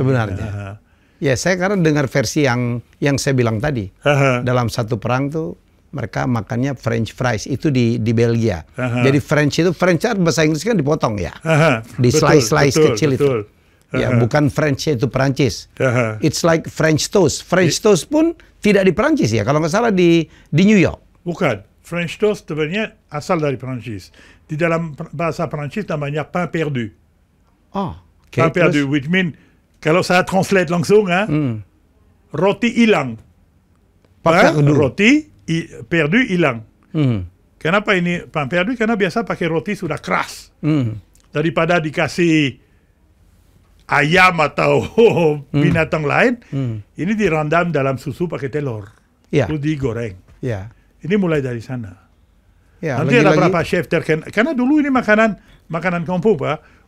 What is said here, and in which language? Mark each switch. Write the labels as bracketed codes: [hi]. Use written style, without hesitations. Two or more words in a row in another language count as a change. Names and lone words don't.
[id] Sebenarnya. Ya, saya karena dengar versi yang saya bilang tadi. Dalam satu perang tuh mereka makannya [en] French fries [id] itu di Belgia. Jadi French bahasa Inggris kan dipotong ya. Di slice kecil itu. Ya, bukan French itu Perancis. [en] It's like French toast. French toast [id] pun tidak di Perancis ya, kalau nggak salah di New York. Bukan. [en] French toast [id] sebenarnya asal dari Perancis. Di dalam bahasa Perancis namanya [fr] pain perdu. Pain perdu, [en] which mean [id] kalau saya translate langsung, roti hilang. Roti perdu hilang. Kenapa ini [fr] pain perdu? [id] Karena biasa pakai roti sudah keras. Daripada dikasih ayam atau binatang lain, ini direndam dalam susu pakai telur. Terus digoreng. Ini mulai dari sana. Nanti ada berapa chef terkenal. Karena dulu ini makanan kampung, Pak.